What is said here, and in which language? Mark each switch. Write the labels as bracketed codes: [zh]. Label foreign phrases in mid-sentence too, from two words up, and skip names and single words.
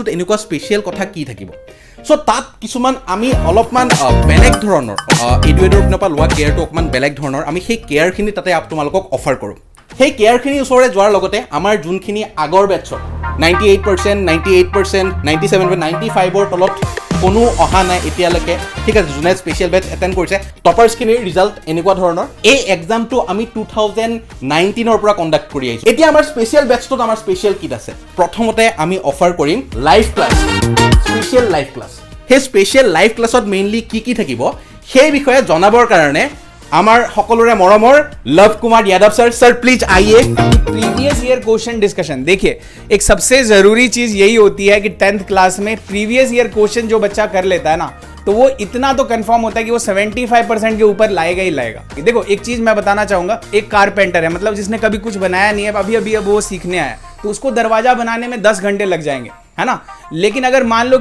[as] এনেকুৱা স্পেচিয়েল কথা কি থাকিব চ' তাত কিছুমান আমি অলপমান বেলেগ ধৰণৰ এডুকেটৰ পিনৰ পৰা লোৱা কেয়াৰটো অকণমান বেলেগ ধৰণৰ আমি সেই কেয়াৰখিনি তাতে তোমালোকক অফাৰ কৰোঁ সেই কেয়াৰখিনি ওচৰলৈ যোৱাৰ লগতে আমাৰ যোনখিনি আগৰ বেটছৰ 98%, 98%, 97%, 95ৰ তলত কোনো অহা নাই এতিয়ালৈকে ঠিক আছে যোনে [en] special batch attend [as] কৰিছে [en] toppersখিনিৰ result [as] এনেকুৱা ধৰণৰ এই এক্সামটো আমি 2019ৰ পৰা কণ্ডাক্ট কৰি আহিছোঁ এতিয়া আমাৰ [en] special batchটোত [as] আমাৰ [en] special kit [as] আছে প্ৰথমতে আমি অফাৰ কৰিম [en] live class special live class [as] সেই [en] special live classত [as] মেইনলি কি থাকিব সেই বিষয়ে জনাবৰ কাৰণে আমার সকলোৰে মৰমৰ लव कुमार यादव सर [hi] प्लीज आइए [en] previous year question discussion [hi] देखिए एक सबसे ज़रूरी चीज़ यही होती है कि 10th क्लास में [en] previous year question [hi] जो बच्चा कर लेता है ना तो वो इतना तो कंफर्म होता है कि वो 75% के ऊपर लाएगा ही लाएगा देखो एक चीज़ मैं बताना चाहूँगा एक कारपेंटर है मतलब जिसने कभी कुछ बनाया नहीं है अभी अब वो सीखने आया तो उसको दरवाज़ा बनाने में 10 घंटे लग जाएंगे है ना लेकिन अगर मान लो